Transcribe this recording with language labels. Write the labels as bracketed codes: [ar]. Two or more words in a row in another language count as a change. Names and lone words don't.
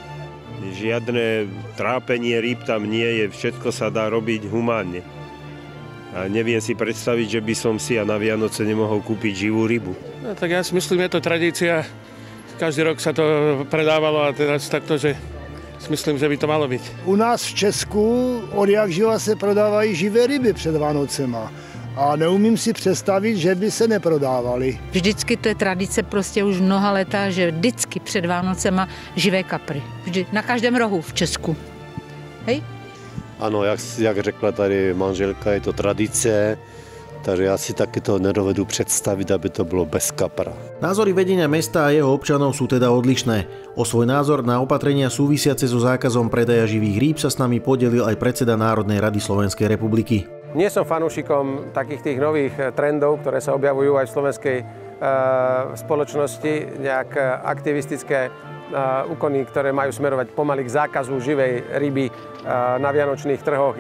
[sk] Žiadne trápenie rýb tam nie je, všetko sa dá robiť humánne. A neviem si predstaviť, že by som si na Vianoce nemohol kúpiť živú rybu. No, tak ja si myslím, je to tradícia. Každý rok sa to predávalo a teraz takto, že si myslím, že by to malo byť. [cs] U nás v Česku odjak živa se prodávají živé ryby před Vánocema. A neumím si představit, že by se neprodávali. Vždycky to je tradice prostě už mnoha leta, že vždycky před Vánocema živé kapry. Vždy, na každém rohu v Česku. Hej? Ano, jak řekla tady manželka, je to tradice, [sk] takže ja si takéto nedovedu predstaviť, aby to bolo bez kapra. Názory vedenia mesta a jeho občanov sú teda odlišné. O svoj názor na opatrenia súvisiace so zákazom predaja živých rýb sa s nami podelil aj predseda Národnej rady Slovenskej republiky. Nie som fanúšikom takých tých nových trendov, ktoré sa objavujú aj v slovenskej spoločnosti, nejak aktivistické úkony, ktoré majú smerovať pomaly k zákazu živej ryby na vianočných trhoch.